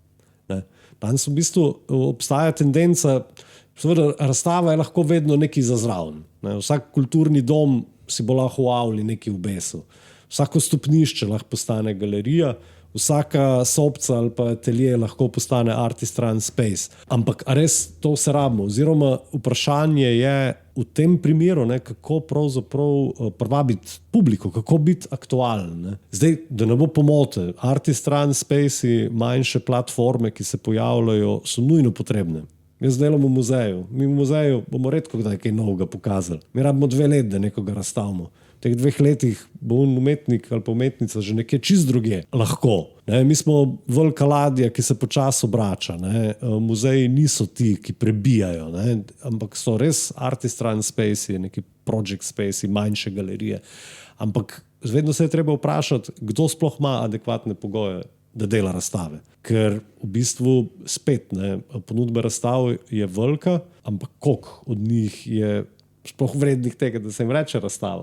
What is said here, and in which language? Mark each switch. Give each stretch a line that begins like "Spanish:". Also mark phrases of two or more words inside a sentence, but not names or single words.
Slovenian: Danes v bistvu obstaja tendenca, seveda razstava je lahko vedno nekaj za zraven. Vsak kulturni dom si bo lahko v avli nekaj obesil. Vsako stopnišče lahko postane galerija, vsaka sobca ali pa atelje lahko postane
English: artist-run space.
Slovenian: Ampak a res to vse rabimo? Oziroma vprašanje je v tem primeru, kako pravzaprav privabiti publiko, kako biti aktualen. Zdaj, da ne bo pomote,
English: artist-run space,
Slovenian: manjše platforme, ki se pojavljajo, so nujno potrebne. Jaz delam v muzeju. Mi v muzeju bomo redko kdaj kaj novega pokazali. Mi rabimo 2 leti, da nekoga razstavimo. V teh 2 letih bo umetnik ali pa umetnica že nekje čist druge. Lahko. Mi smo velika ladja, ki se počasi obrača. Muzeji niso ti, ki prebijajo, ampak so res
English: artist-run space,
Slovenian: neki
English: project space,
Slovenian: manjše galerije. Ampak vedno se je treba vprašati, kdo sploh ima adekvatne pogoje, da dela razstave. Ker v bistvu spet ponudba razstav je velika, ampak koliko od njih je sploh vrednih tega, da se jim reče razstava.